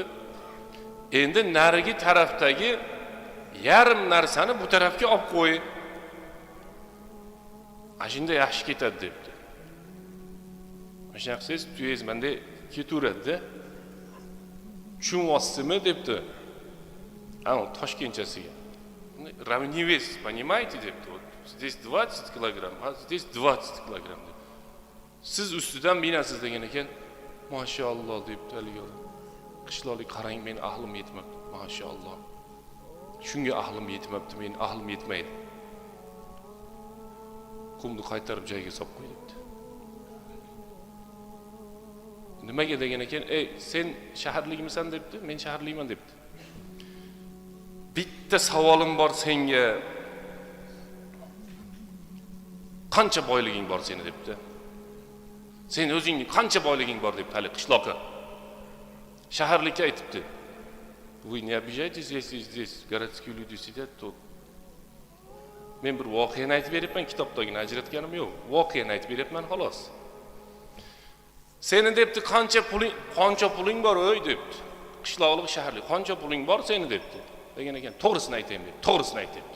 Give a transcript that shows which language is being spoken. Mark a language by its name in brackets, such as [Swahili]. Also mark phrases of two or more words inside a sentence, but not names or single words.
[Uzbek] Endi narigi tarafdagi yarim narsani bu tarafga olib qo'y. Ashunda yaxshi ketadi debdi. O'sha siz tuyangiz menda ketaveradi-da. Tushunyapsizmi debdi. Ana Toshkentchasiga. [Russian] Равневес, понимаете, debdi. Здесь 20 килограмм, а здесь 20 килограмм. [Uzbek] Siz ustidan minasiz degan ekan. Mashalloh debdi haligi odam. Qishloqlik qarang, men ahlim yetmabdi. Mashalloh. Shunga ahlim yetmabdi, men ahlim yetmaydi. Qumni qaytarib joyiga solib qo'y debdi. Nimaga degan ekan, "Ey, sen shaharlikmisan?" debdi. "Men shaharlikman" debdi. Bitta savolim bor senga. Qancha boyliging bor seni debdi. Sen o'zing qancha boyliging bor deb hali qishloqqa. Shaharlikka aytibdi. [Russian] Вы не обижайтесь, если здесь городские люди сидят, то [Uzbek] men bir voqeani aytib beribman, kitobdagini ajratganim yo'q. Voqeani aytib beribman xolos. Seni debdi, qancha puling bor o'y debdi. Qishloqlik, shaharlik, qancha puling bor seni debdi. Degan ekan, to'g'risini aytaymi deb, to'g'risini ayt debdi.